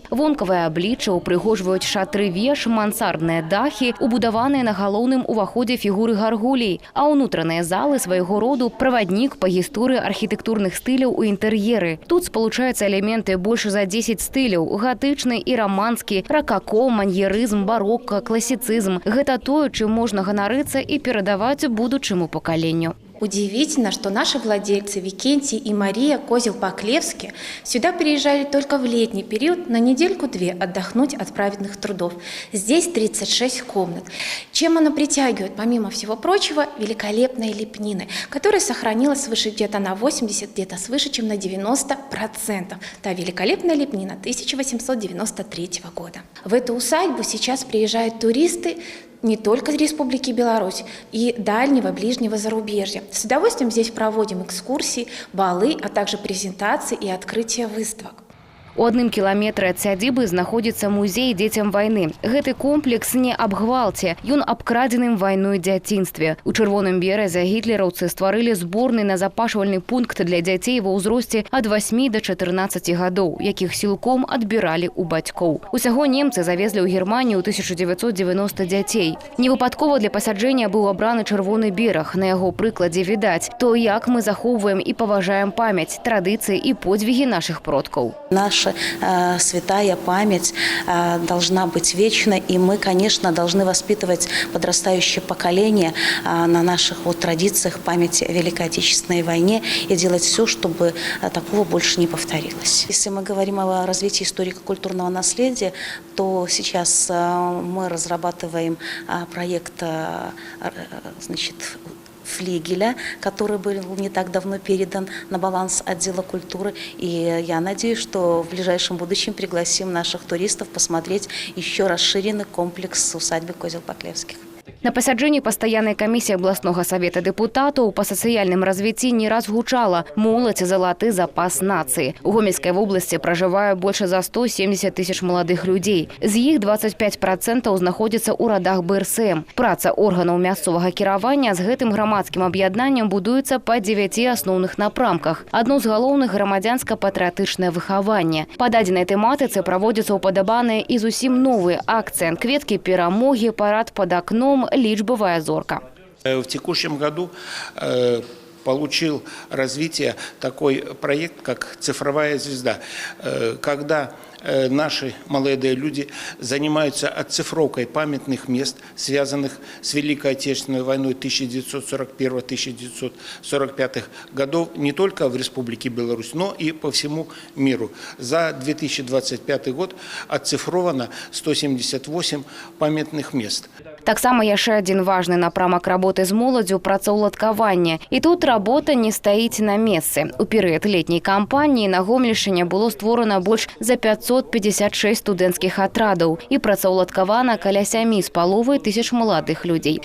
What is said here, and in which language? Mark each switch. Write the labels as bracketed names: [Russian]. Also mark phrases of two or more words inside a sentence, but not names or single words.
[Belarusian] Вонкавае аблічча упрыгожваюць шатры веж, мансардныя дахі, убудаваныя на галоўным уваходзе фігуры гаргулей, а ўнутраныя залы свайго роду праваднік па гісторыі архітэктурных стыляў у інтэр'еры. Тут спалучаюцца элементы больш за 10 стыляў: гатычны і раманскі, ракако, маньерызм, барокко, класіцызм. Гэта тое, чым можна ганарыцца і перадаваць будучаму пакаленню. [Russian] Удивительно, что наши владельцы Викентий и Мария Козел-Паклевские сюда приезжали только в летний период на недельку-две отдохнуть от праведных трудов. Здесь 36 комнат. Чем оно притягивает, помимо всего прочего, великолепной лепнины, которая сохранилась свыше где-то на 80, где-то свыше, чем на 90%. Та великолепная лепнина 1893 года. В эту усадьбу сейчас приезжают туристы не только из Республики Беларусь и дальнего, ближнего зарубежья. С удовольствием здесь проводим экскурсии, балы, а также презентации и открытие выставок. [Belarusian] У 1 кіламетры ад сядзібы знаходзіцца музей дзецям вайны. Гэты комплекс не аб гвалце, ён аб крадзеным вайной дзяцінстве. У Чырвоным беразе гітлераўцы стварылі зборны назапашвальны пункт для дзяцей ва ўзросце ад 8 до 14 гадоў, якіх сілком адбіралі ў бацькоў. Усяго немцы завезлі ў Германію ў 1990 дзяцей. Невыпадкова для пасяджэння быў абраны Чырвоны бераг. На яго прыкладзе відаць то, як мы захоўваем і паважаем памяць, традыцыі і подзвігі нашых продкаў. [Russian] Наша святая память должна быть вечной, и мы, конечно, должны воспитывать подрастающее поколение на наших традициях памяти о Великой Отечественной войне и делать все, чтобы такого больше не повторилось. Если мы говорим о развитии историко-культурного наследия, то сейчас мы разрабатываем проект, флигеля, который был не так давно передан на баланс отдела культуры. И я надеюсь, что в ближайшем будущем пригласим наших туристов посмотреть еще расширенный комплекс усадьбы Козел-Паклевских. [Belarusian] На пасяджэнні пастаяннай камісіі абласнога савета дэпутатаў па сацыяльным развіцці не раз гучала: моладзь – залаты запас нацыі. У Гомельскай вобласці пражывае больш за 170 тысяч маладых людзей. З іх 25% знаходзяцца ў радах БРСМ. Праца органаў мясцовага кіравання з гэтым грамадскім аб'яднаннем будуецца па 9 асноўных напрамках. Адно з галоўных – грамадзянска-патрыятычнае выхаванне. Па дадзенай тэматыцы праводзяцца ўпадабаныя і зусім новыя акцыі: кветкі перамогі, парад пад акном, личбовая зорка. [Russian] В текущем году получил развитие такой проект, как «Цифровая звезда», когда наши молодые люди занимаются оцифровкой памятных мест, связанных с Великой Отечественной войной 1941-1945 годов не только в Республике Беларусь, но и по всему миру. За 2025 год оцифровано 178 памятных мест. [Belarusian] Таксама яшчэ адзін важны напрамак работы з моладзю – працаўладкаванне. І тут работа не стаіць на месцы. У перыяд летняй кампаніі на Гомельшчыне было створана больш за 556 студэнцкіх атрадаў і працаўладкавана каля 7,5 тысяч маладых людзей.